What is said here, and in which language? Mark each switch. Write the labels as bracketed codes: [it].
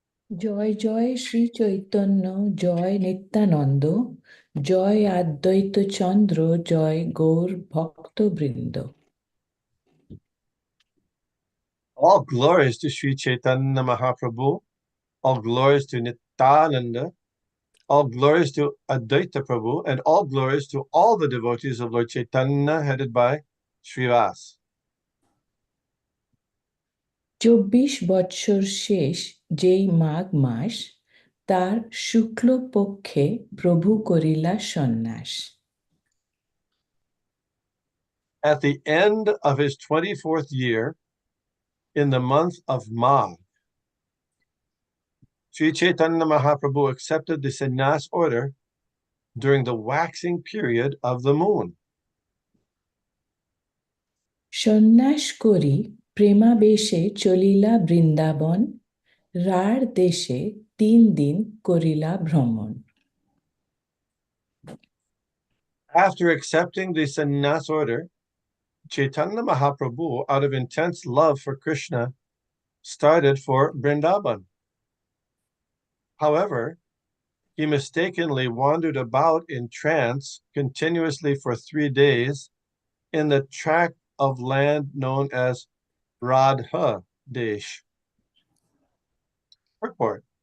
[bn] জয় জয় শ্রী চৈতন্য, জয় নিত্যানন্দ, জয় আদ্বৈত চন্দ্র, জয় গৌর ভক্তবৃন্দ। [en] All glories to Sri Chaitanya Mahaprabhu, all glories to Nityananda, all glories to Advaita Prabhu, and all glories to all the devotees of Lord Chaitanya, headed by Srivas. [bn] 24 বৎসর শেষ যেই মাঘ মাস, তার শুক্ল পক্ষে প্রভু করিলা সন্ন্যাস। [en] At the end of his 24th year, in the month of Magh, Sri Chaitanya Mahaprabhu accepted the sannyas order during the waxing period of the moon. [bn] সন্ন্যাস করি প্রেমাবেশে চলিলা বৃন্দাবন, রাঢ় দেশে 3 দিন করিলা ভ্রমণ। [en] After accepting the sannyas order, Chaitanya Mahaprabhu, out of intense love for Krishna, started for Vrindavan. However, he mistakenly wandered about in trance continuously for 3 days in the tract of land known as Radha Desh. Purport.